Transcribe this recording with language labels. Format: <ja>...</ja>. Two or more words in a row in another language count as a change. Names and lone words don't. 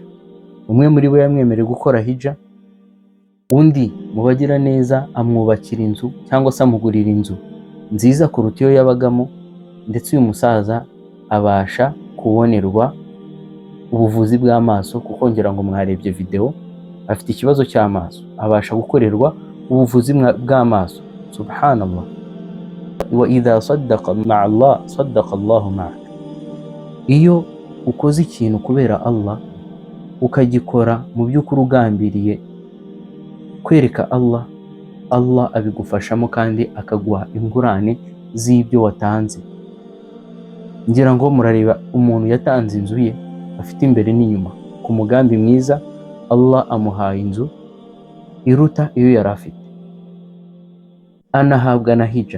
<rw>Umwe muri bo yamwemereye gukora hija, undi mu bagira neza amwubakira inzu cyangwa se amugurira inzu nziza kuruta iyo yabagamo, ndetse uyu musaza abasha kubonerwa ubuvuzi bw'amaso, kuko ngira ngo mwarebye video, afite ikibazo cy'amaso, abasha gukorerwa ubuvuzi bw'amaso.</rw> <ar>سبحان الله، وإذا صدق مع الله صدق الله معك.</ar> <rw>Iyo ukoze ikintu kubera Allah ukagikora mu by'ukuri ugambiriye kwereka Allah, Allah abigufashamo kandi akaguha ingurane z'ibyo watanze. Ngira ngo murareba umuntu yatanze inzu ye afite imbere n'inyuma ku mugambi mwiza, Allah amuhaye inzu iruta iyo yari afite, anahabwa na hija.</rw>